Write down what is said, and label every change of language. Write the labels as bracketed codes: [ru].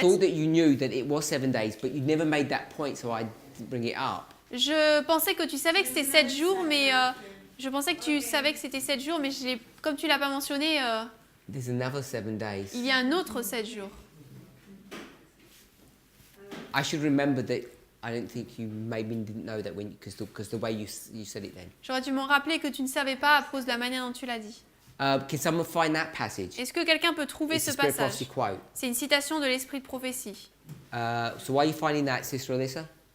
[en] thought that you knew that it was 7 days, but you never made that point, so I didn't bring it up. [fr] Je pensais que tu savais que c'était 7 jours, mais je pensais que tu savais que c'était 7 jours, mais comme tu l'as pas mentionné, [en] There's another 7 days. [fr] il y a un autre 7 jours. [en] I should remember that. I don't think you maybe didn't know that because the way you said it then. [fr] J'aurais dû m'en rappeler que tu ne savais pas à cause de la manière dont tu l'as dit. [en] Can someone find that passage? [fr] Est-ce que quelqu'un peut trouver [en] It's [fr] ce [en] a Spirit [fr] passage? [en] Prophecy quote. [fr] C'est une citation de l'esprit de prophétie. [en] So why are you finding that, Sister Alyssa?